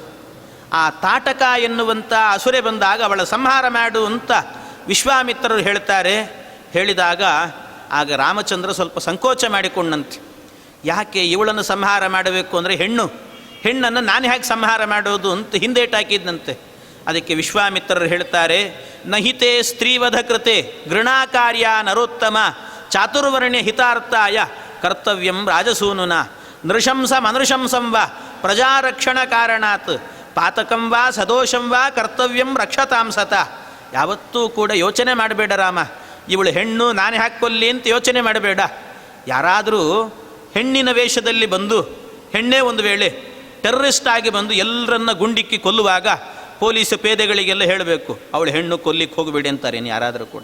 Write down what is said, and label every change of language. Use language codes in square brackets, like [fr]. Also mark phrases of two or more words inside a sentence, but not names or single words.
[kn] ಆ ತಾಟಕ ಎನ್ನುವಂಥ ಅಸುರೆ ಬಂದಾಗ ಅವಳ ಸಂಹಾರ ಮಾಡು ಅಂತ ವಿಶ್ವಾಮಿತ್ರರು ಹೇಳ್ತಾರೆ. ಹೇಳಿದಾಗ ಆಗ ರಾಮಚಂದ್ರ ಸ್ವಲ್ಪ ಸಂಕೋಚ ಮಾಡಿಕೊಂಡಂತೆ. ಯಾಕೆ ಇವಳನ್ನು ಸಂಹಾರ ಮಾಡಬೇಕು ಅಂದರೆ ಹೆಣ್ಣನ್ನು ನಾನು ಹೇಗೆ ಸಂಹಾರ ಮಾಡೋದು ಅಂತ ಹಿಂದೇಟಾಕಿದ್ದಂತೆ. ಅದಕ್ಕೆ ವಿಶ್ವಾಮಿತ್ರರು ಹೇಳ್ತಾರೆ, [sa] ನಹಿತೆ ಸ್ತ್ರೀವಧ ಕೃತೆ ಗೃಣಾಕಾರ್ಯ ನರೋತ್ತಮ ಚಾತುರ್ವರ್ಣ್ಯ ಹಿತಾರ್ಥಾಯ ಕರ್ತವ್ಯಂ ರಾಜಸೂನುನ ನೃಶಂಸ ಮನೃಶಂಸಂ ವಾ ಪ್ರಜಾರಕ್ಷಣ ಕಾರಣಾತ್ ಪಾತಕಂ ವಾ ಸದೋಷಂ ವಾ ಕರ್ತವ್ಯಂ ರಕ್ಷತಾಂ ಸತ. [kn] ಯಾವತ್ತೂ ಕೂಡ ಯೋಚನೆ ಮಾಡಬೇಡ ರಾಮ, ಇವಳು ಹೆಣ್ಣು ನಾನೇ ಹಾಕ್ಕೊಲ್ಲಿ ಅಂತ ಯೋಚನೆ ಮಾಡಬೇಡ. ಯಾರಾದರೂ ಹೆಣ್ಣಿನ ವೇಷದಲ್ಲಿ ಬಂದು ಹೆಣ್ಣೇ ಒಂದು ವೇಳೆ ಟೆರ್ರರಿಸ್ಟ್ ಆಗಿ ಬಂದು ಎಲ್ಲರನ್ನ ಗುಂಡಿಕ್ಕಿ ಕೊಲ್ಲುವಾಗ ಪೊಲೀಸ್ ಪೇದೆಗಳಿಗೆಲ್ಲ ಹೇಳಬೇಕು, ಅವಳು ಹೆಣ್ಣು ಕೊಲ್ಲಿಕ್ಕೆ ಹೋಗಬೇಡಿ ಅಂತಾರೇನು ಯಾರಾದರೂ ಕೂಡ?